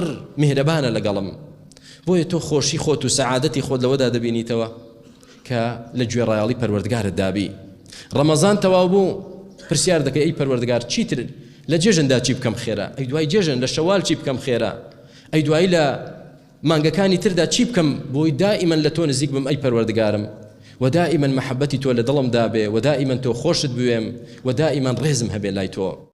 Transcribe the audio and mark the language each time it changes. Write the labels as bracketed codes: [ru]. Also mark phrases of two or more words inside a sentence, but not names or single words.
[ckb] میهرەبانە لەگەڵم بۆیە تۆ خۆشی خۆت و سەعادەتی خۆت لەوەدا دەبینیتەوە کە لە گوێڕایاڵی پەروەردگارت دابی ڕەمەزان تەواو بوو پرسیار دەکەی ئەی پەروەردگار چیتر لە جێژندا چی بکەم خێرە ئەی دوای جێژن لە شەوال چی بکەم خێرە ئەی دوایی لە مانگەکانی تردا چی بکەم بۆی دائیمەن لە تۆ نزیک بم ئەی پەروەردگارم ودائما محبتي تو لدلم دابه ودائما تو خوشت بويم ودائما رزم هبه لاي تو